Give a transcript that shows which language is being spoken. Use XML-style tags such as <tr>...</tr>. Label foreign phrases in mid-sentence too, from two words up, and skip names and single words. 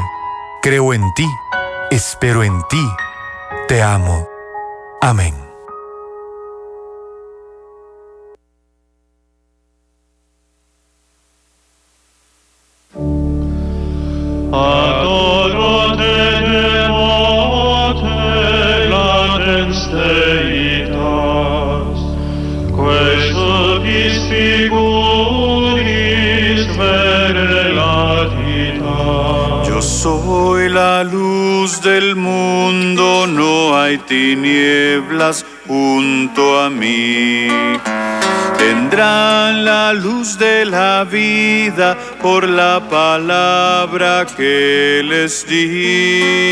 <es>Creo en ti, espero en ti, te amo. Amén.</es> <la>Adoro te devote latens Deitas, quae subis figuris vere latitas.</la> <es>Yo soy la luz del mundo, no hay tinieblas junto a mí. Tendrán la luz de la vida por la palabra que les di.</es>